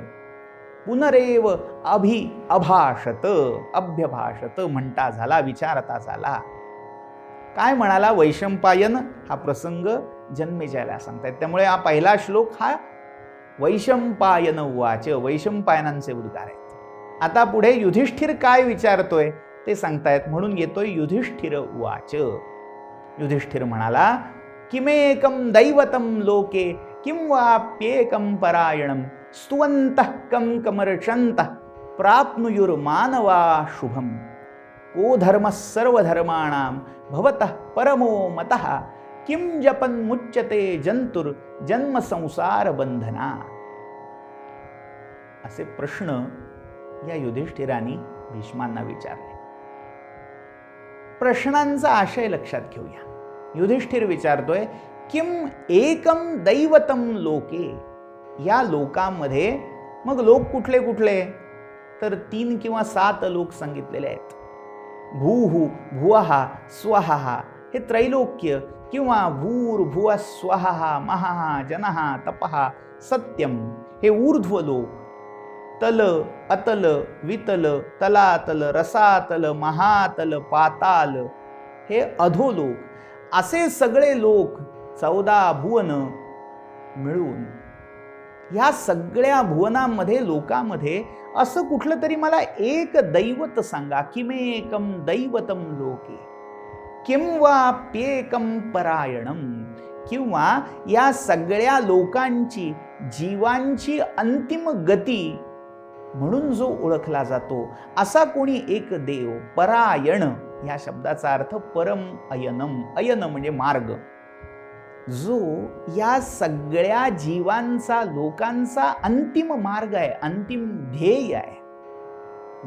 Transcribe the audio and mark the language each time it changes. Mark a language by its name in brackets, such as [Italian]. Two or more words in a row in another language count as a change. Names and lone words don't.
[Sanskrit] पुनरेव अभ्यभाषत [Marathi] म्हणता झाला, विचारता झाला. काय म्हणाला वैशंपायन, हा प्रसंग जन्मेजयाला सांगतायत. त्यामुळे हा पहिला श्लोक हा वैशंपायन उवाच, वैशंपायनांचे उद्गार आहेत. आता पुढे युधिष्ठिर काय विचारतोय ते सांगतायत, म्हणून येतोय युधिष्ठिर उवाच. युधिष्ठिर म्हणाला, [Sanskrit] किमेकम दैवतम लोके किं वाप्येकम परायणम स्तुवन्तः कं कमर्षन्तः प्राप्नुयुर्मानवा शुभम को धर्मः सर्वधर्माणां भवतः परमो मतः किं जपन्मुच्यते जंतुर जन्म संसार बंधना. [Marathi] असे प्रश्न या युधिष्ठिरांनी भीष्मांना विचारले. प्रश्नांचा आशय लक्षात घेऊया. युधिष्ठिर विचारतोय, [Sanskrit] किम एकम दैवतम लोके. [Marathi] या लोकांमध्ये मग लोक कुठले कुठले, तर 3 किंवा 7 लोक सांगितलेले आहेत. भूः भुवः स्वः हे त्रैलोक्य किंवा भूर्भुवः स्वः महः जनः तपः सत्यम हे ऊर्ध्वलोक, तल अतल वितल तलातल रसातल महातल पाताल हे अधोलोक, असे सगळे लोक 14 भुवन मिळून ह्या सगळ्या भुवनामध्ये लोकामध्ये असं कुठलं तरी मला एक दैवत सांगा. [Sanskrit] किमेकम दैवतम लोके किं वाप्येकम परायणम, [Marathi] किंवा या सगळ्या लोकांची जीवांची अंतिम गती म्हणून जो ओळखला जातो असा कोणी एक देव. परायण या शब्दाचा अर्थ [Sanskrit] परम अयनम, [Marathi] अयन म्हणजे मार्ग, जो या सगळ्या जीवांचा लोकांचा अंतिम मार्ग आहे, अंतिम ध्येय आहे.